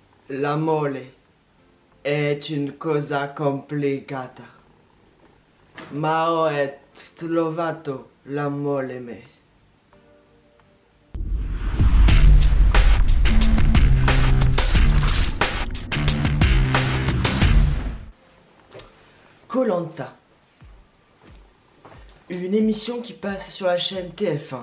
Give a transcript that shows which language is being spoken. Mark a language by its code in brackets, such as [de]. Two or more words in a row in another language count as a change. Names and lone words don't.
[it] L'amore è una cosa complicata, ma ho trovato l'amore me. [fr] Koh Lanta, une émission qui passe sur la chaîne TF1.